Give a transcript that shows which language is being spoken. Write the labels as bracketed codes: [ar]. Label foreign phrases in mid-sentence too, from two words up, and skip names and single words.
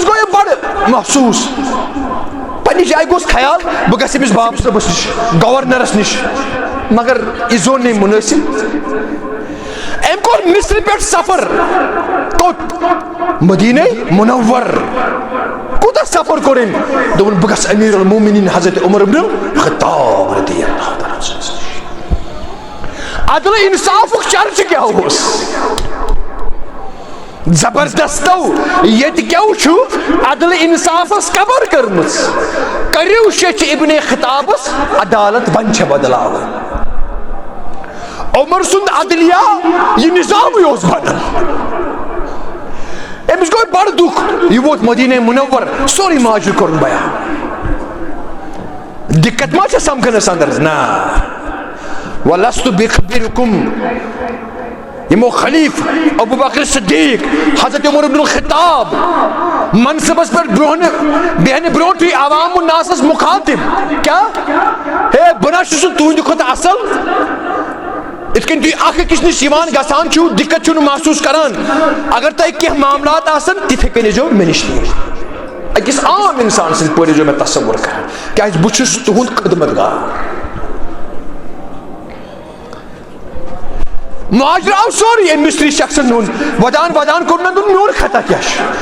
[ks] گوٚو یہِ بڑٕ محسوٗس پننہِ جایہِ گوٚس خیال بہٕ گژھٕ أمِس باب صٲبس نِش گورنرس نِش مگر یہِ زون نہٕ مُنٲسِب أمۍ کوٚر مصرِ پٮ۪ٹھ سفر کوٚت مدیٖنہ منور کوٗتاہ سفر کوٚر أمۍ دوٚپُن بہٕ گژھٕ أمیٖر المومنیٖن حضرت عمر بن الخطاب [ar] رضی اللہ تعالیٰ عنہ [ks] عدل انصافُک چرچہٕ کیٛاہ اوس زبردستو ییٚتہِ کیٛاہ چھُ عدل انصافس قبر کٔرمٕژ کٔرِو شیٚچھِ ابن خطابس عدالت وۄنۍ چھےٚ بدلاوٕنۍ عمر سُنٛد عدلیہ یہِ نظامٕے اوس بدل أمِس گوٚو بڑٕ دُکھ یہِ ووت مدیٖنہ منور سورُے ماجرٕ کوٚرُن بیان دِقت ما چھےٚ سمکھنس اندر نا [ar] وَلَسْتُ بِخْبِرُكُمْ [ks] یِمو خلیف ابو بکر صدیق حضرت عمر بن الخطاب منصبس پٮ۪ٹھ بیٚہنہٕ برونٛٹھٕے عوام الناسس مخاطب کیٛاہ ہے بہٕ نہ چھُس تُہنٛدِ کھۄتہٕ اصل یِتھ کٔنۍ تُہۍ اکھ أکِس نِش یِوان گژھان چھِو دِقت چھِو نہٕ محسوٗس کران اگر تۄہہِ کینٛہہ معاملات آسن تِتھے کٔنۍ ٲسۍزیو مےٚ نِش أکِس عام انسان سٕنٛدۍ پٲٹھۍ ٲسۍزیو مےٚ تصور کران کیٛازِ بہٕ چھُس تُہُنٛد خدمت گار معاجرٕ آو سورُے أمۍ مصری شخصن ہُنٛد ودان کوٚر نہ دوٚپ میون خطا کیٛاہ چھُ